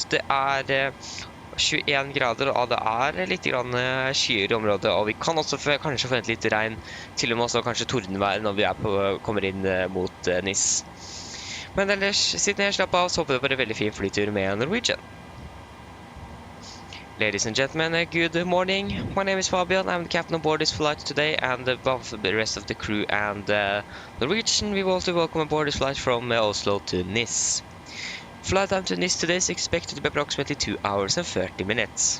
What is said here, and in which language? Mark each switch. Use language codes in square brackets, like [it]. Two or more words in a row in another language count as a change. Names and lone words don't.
[no] Det er 21 grader, og det er litt grann skyer i området, og vi kan også kanskje forvente litt regn, til og med også kanskje tordenvær når vi kommer inn mot NIS. Men ellers, siden jeg slapp av, så håper jeg på en veldig fin flytur med Norwegian. [en] Ladies and gentlemen, good morning. My name is Fabian. I'm the captain on board this flight today, and above the rest of the crew and Norwegian, we want to welcome aboard this flight from Oslo to NIS. Flight time to NIS today is expected to be approximately 2 hours and 30 minutes.